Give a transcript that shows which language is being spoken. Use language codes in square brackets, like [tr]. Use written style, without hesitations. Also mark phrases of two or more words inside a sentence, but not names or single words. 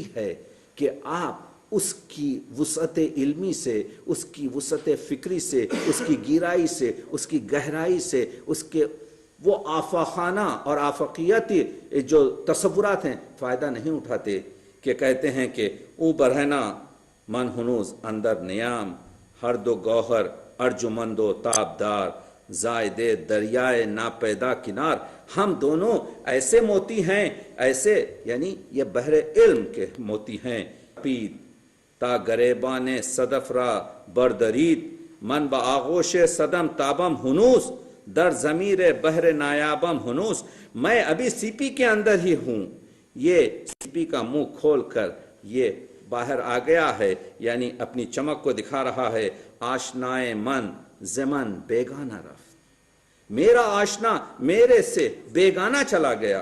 [ur] ہے کہ آپ اس کی وسعت علمی سے، اس کی وسعت فکری سے، اس کی گہرائی سے، اس کی گہرائی سے، اس کے وہ آفاقانہ اور آفاقیتی جو تصورات ہیں فائدہ نہیں اٹھاتے، کہ کہتے ہیں کہ [fa] او برہنہ من ہنوز اندر نیام، ہر دو گوہر ارجمند و تابدار، زائدے دریائے ناپیدا کنار. [ur] ہم دونوں ایسے موتی ہیں، ایسے یعنی یہ بحر علم کے موتی ہیں. [fa] پید تا گریبان صدف را بردرید، من با آغوش صدم تابم ہنوز، در ضمیر بحر نایابم ہنوز. [ur] میں ابھی سی پی کے اندر ہی ہوں، یہ سی پی کا منہ کھول کر یہ باہر آ گیا ہے، یعنی اپنی چمک کو دکھا رہا ہے. [fa] آشنائے من زمن بیگانہ رفت، [ur] میرا آشنا میرے سے بیگانہ چلا گیا.